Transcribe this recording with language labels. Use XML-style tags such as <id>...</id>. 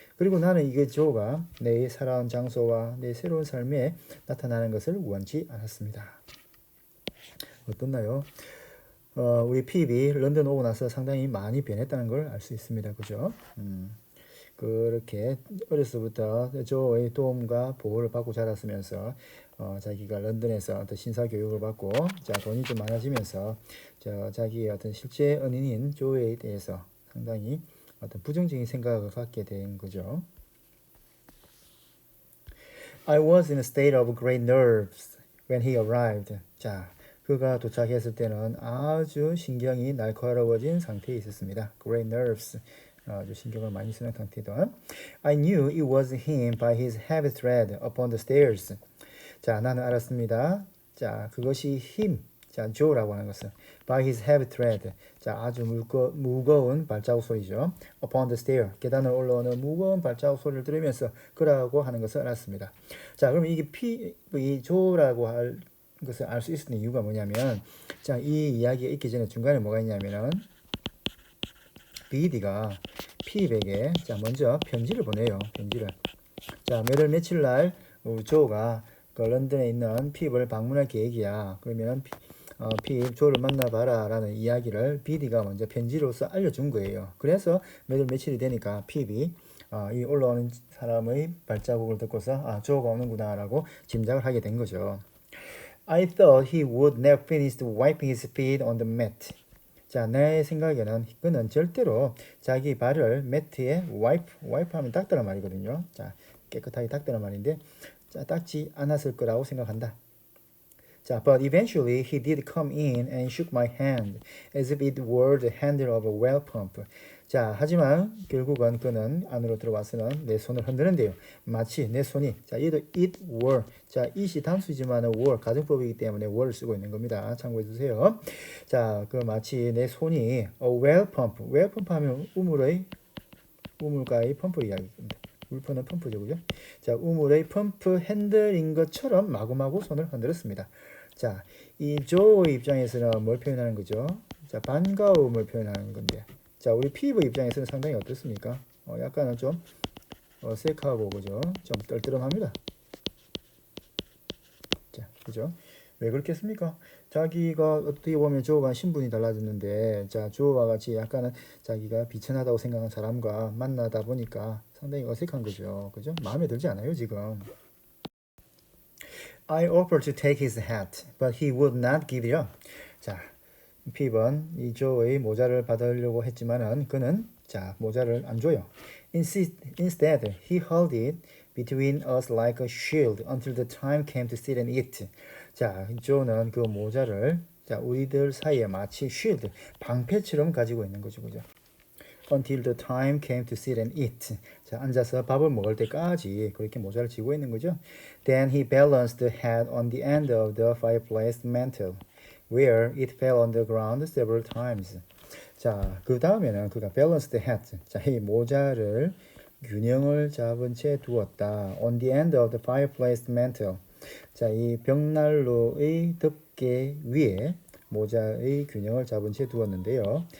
<ko>그리고 나는 이게 조가 내 살아온 장소와 내 새로운 삶에 나타나는 것을 원치 않았습니다. 어떻나요? 우리 핍이 런던 오고 나서 상당히 많이 변했다는 걸 알 수 있습니다. 그죠? 그렇게 어려서부터 조의 도움과 보호를 받고 자랐으면서 자기가 런던에서 어떤 신사 교육을 받고 자 돈이 좀 많아지면서 자기의 어떤 실제 은인인 조에 대해서 상당히 어떤 부정적인 생각을 갖게 된 거죠.</ko> <en>I was in a state of great nerves when he arrived.</en> <ko>자, 그가 도착했을 때는 아주 신경이 날카로워진 상태에 있었습니다.</ko> <en>Great nerves.</en> <ko>아주 신경을 많이 쓰는 상태던.</ko> <en>I knew it was him by his heavy tread upon the stairs.</en> <ko>자, 나는 알았습니다. 자, 그것이 him. 자, Joe라고 하는 것은</ko> <en>by his heavy tread.</en> <ko>자, 아주 무거운 발자국 소리죠.</ko> <en>Upon the stair.</en> <ko>계단을 올라오는 무거운 발자국 소리를 들으면서 그라고 하는 것을 알았습니다. 자, 그럼 이게 이 Joe라고 할 것을 알 수 있었던 이유가 뭐냐면, 자, 이 이야기가 있기 전에 중간에 뭐가 있냐면은 BD가 핍에게 자 먼저 편지를 보내요. 편지를. 자, 몇월 며칠 날 조가 그 런던에 있는 핍을 방문할 계획이야. 그러면 핍 조를 만나봐라 라는 이야기를 BD가 먼저 편지로서 알려준 거예요. 그래서 몇월 며칠이 되니까 핍이 이 올라오는 사람의 발자국을 듣고서 조가 오는구나 라고 짐작을 하게 된 거죠.</ko> <en>I thought he would never finish wiping his feet on the mat.</en> <ko>자, 내 생각에는 그는 절대로 자기 발을 매트에 와이프하면 닦더란 말이거든요. 자, 깨끗하게 닦더란 말인데, 자, 닦지 않았을 거라고 생각한다.</ko> <en>자, but eventually he did come in and shook my hand as if it were the handle of a well pump.</en> <ko>자, 하지만 결국은 그는 안으로 들어와서는 내 손을 흔드는데요. 마치 내 손이 자, 얘도</ko> <en>it were.</en> <ko>자, it이 단수지만 were 가정법이기 때문에 were를 쓰고 있는 겁니다. 참고해 주세요. 자, 그 마치 내 손이 a well pump. well pump 하면 우물가의 펌프 이야기입니다. 물퍼는 펌프죠, 그죠? 자, 우물의 펌프 핸들인 것처럼 마구마구 손을 흔들었습니다. 자, 이 조의 입장에서는 뭘 표현하는 거죠? 자, 반가움을 표현하는 건데. 자, 우리 피부 입장에서는 상당히 어떻습니까? 약간은 좀 어색하고 그죠? 좀 떨떠름합니다. 자, 그죠? 왜 그렇겠습니까? 자기가 어떻게 보면 조어가 신분이 달라졌는데, 자, 조어와 같이 약간은 자기가 비천하다고 생각하는 사람과 만나다 보니까 상당히 어색한 거죠. 그죠? 마음에 들지 않아요, 지금. I offered to take his hat, but he would not give it up. 자, P번 이 조의 모자를 받으려고 했지만은 그는 자 모자를 안 줘요.</ko> <en>Instead, he held it between us like a shield until the time came to sit and eat.</en> <ko>자, 조는 그 모자를 자 우리들 사이에 마치 shield 방패처럼 가지고 있는 거죠, 그죠?</ko> <en>Until the time came to sit and eat.</en> <ko>자, 앉아서 밥을 먹을 때까지 그렇게 모자를 쥐고 있는 거죠.</ko> <en>Then he balanced the hat on the end of the fireplace mantel, where it fell on the ground several times.</en> <ko>자, 그 다음에는 그가</ko> <en>balanced the hat.</en> <ko>자, 이 모자를 균형을 잡은 채 두었다.</ko> <en>On the end of the fireplace mantel.</en> <ko>자, 이 벽난로의 덮개 위에 모자의 균형을 잡은 채 두었는데요.</ko>